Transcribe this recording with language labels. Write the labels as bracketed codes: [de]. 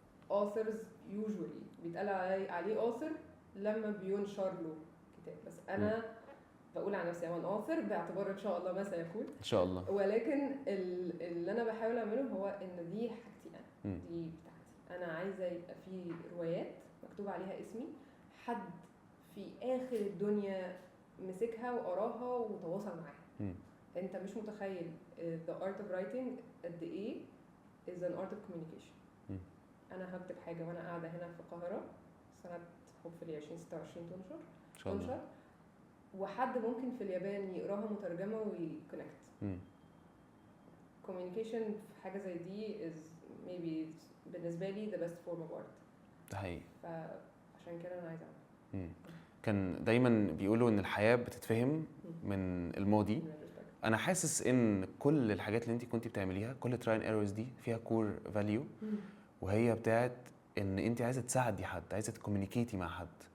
[en] authors usually [ar] بيتقال عليه author لما بينشر له كتاب، بس انا بقول على نفسي ام ان author باعتبار ان شاء الله ما سيكون ان شاء الله. ولكن اللي انا بحاول اعمله هو ان دي حاجتي انا، دي بتاعتي انا. عايزه يبقى في روايات مكتوب عليها اسمي، حد في اخر الدنيا مسكها وقراها وتواصل معاها. انت مش متخيل [en] the art of writing [ar] قد ايه [en] is an art of communication. [ar] انا هكتب حاجه وانا قاعده هنا في القاهره سنه hopefully 2026 تنشر، وحد ممكن في اليابان يقراها مترجمه ويكونكت. [en] communication [ar] في حاجه زي دي [en] is maybe [ar] بالنسبه لي [en] the best form of art. [ar] ده حقيقي. فعشان كده انا عايزه اعمل. كان دايما بيقولوا ان الحياه بتتفهم من الماضي. انا حاسس ان كل الحاجات اللي انت كنتي بتعمليها، كل تراين ايرورز دي فيها كور فاليو، وهي بتاعت ان انت عايزه تساعدي حد، عايزه تكومينيكيتي مع حد.